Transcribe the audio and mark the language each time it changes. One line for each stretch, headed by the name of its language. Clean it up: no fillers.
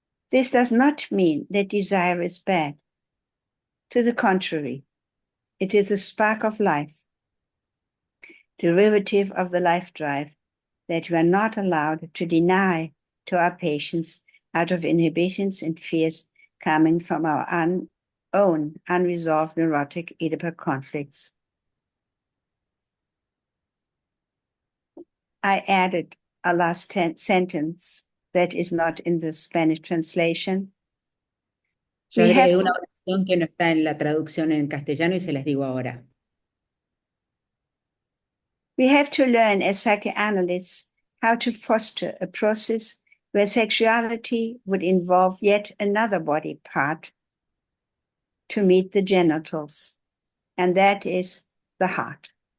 English: This does not mean that desire is bad. To the contrary, it is a spark of life, derivative of the life drive that we are not allowed to deny to our patients out of inhibitions and fears coming from our own unresolved neurotic Oedipal conflicts. I added a last sentence that is not in the Spanish translation.
Spanish: Yo agregué una oración que no está en la traducción en castellano y se las digo ahora.
English: We have to learn as psychoanalysts how to foster a process where sexuality would involve yet another body part to meet the genitals, and that is the heart.